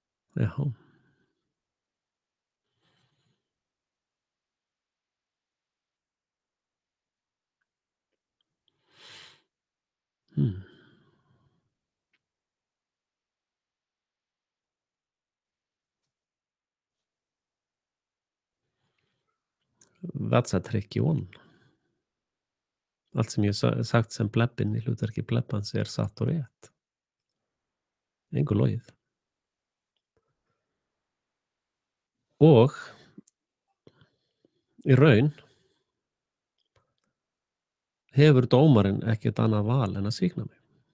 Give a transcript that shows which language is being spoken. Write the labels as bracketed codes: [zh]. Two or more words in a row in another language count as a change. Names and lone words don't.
[is] Já. Hmm. [en] That's a tricky one. [is] Allt sem ég sagt sem plebbinn í hlutverki plebbans er satt og rétt. Engu logið. Og í raun hefur dómarinn ekkert annað val en að sýkna mig.